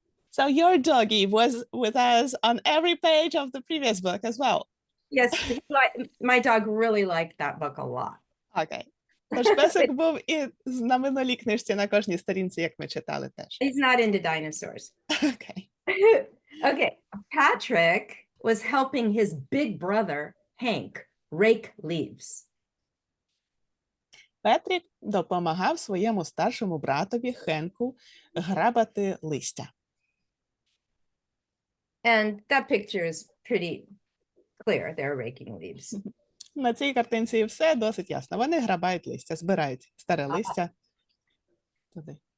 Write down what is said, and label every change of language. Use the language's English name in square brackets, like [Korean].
[English] So your doggy was with us on every page of the previous book as well. Yes, my dog really liked that book a lot. Окей. [Ukrainian] Тож песик був і на минулій книжці на кожній сторінці, як ми читали теж. [English] He's not into dinosaurs. Окей. Okay, Patrick was helping his big brother, Hank, rake leaves. [Ukrainian] Петрік допомагав своєму старшому братові Хенку грабати листя. [English] And that picture is pretty clear. They're raking leaves. [Ukrainian] На цій картинці все досить ясно. Вони грабають листя, збирають старе листя туди.